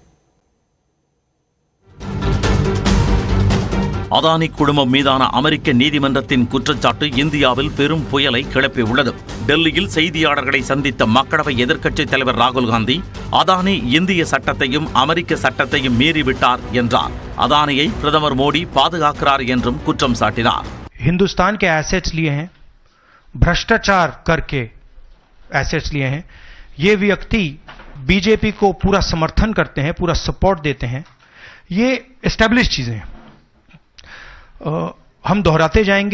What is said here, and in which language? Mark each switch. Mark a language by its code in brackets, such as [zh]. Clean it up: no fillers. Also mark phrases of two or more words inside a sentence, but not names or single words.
[ta] அதானி குழுமம் மீதான அமெரிக்க நீதிமன்றத்தின் குற்றச்சாட்டு இந்தியாவில் பெரும் புயலை கிளப்பியுள்ளது. டெல்லியில் செய்தியாளர்களை சந்தித்த மக்களவை எதிர்க்கட்சித் தலைவர் ராகுல் காந்தி அதானி இந்திய சட்டத்தையும் அமெரிக்க சட்டத்தையும் மீறிவிட்டார் என்றார். அதானியை பிரதமர் மோடி பாதுகாக்கிறார் என்றும் குற்றம் சாட்டினார். [hi] हिंदुस्तान के एसेट्स लिए हैं, भ्रष्टाचार करके एसेट्स लिए हैं. ये व्यक्ति बीजेपी को पूरा समर्थन करते हैं, पूरा सपोर्ट देते हैं. ये एस्टेब्लिश चीजें हैं. हम दोहराते जाएंगे.